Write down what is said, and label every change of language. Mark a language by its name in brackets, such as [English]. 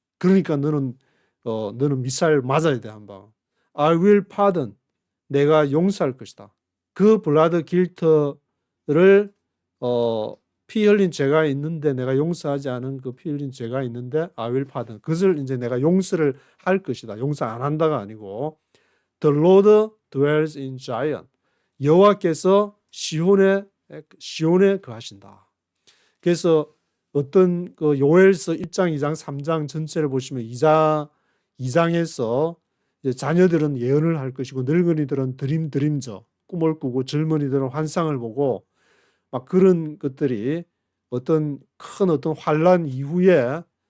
[Korean] 그러니까 너는 미사일 맞아야 돼, 한 방. [English] I will pardon. [Korean] 내가 용서할 것이다. 그 [English] blood guilt [Korean] 를 피 흘린 죄가 있는데, 내가 용서하지 않은 그 피 흘린 죄가 있는데 [English] I will pardon. [Korean] 그것을 이제 내가 용서를 할 것이다. 용서 안 한다가 아니고, [English] The Lord dwells in Zion. [Korean] 여호와께서 시온에 거하신다. 그래서 어떤 그 요엘서 1장, 2장, 3장 전체를 보시면 2장에서 이제 자녀들은 예언을 할 것이고, 늙은이들은 드림저 꿈을 꾸고, 젊은이들은 환상을 보고, 막 그런 것들이 어떤 큰 환란 이후에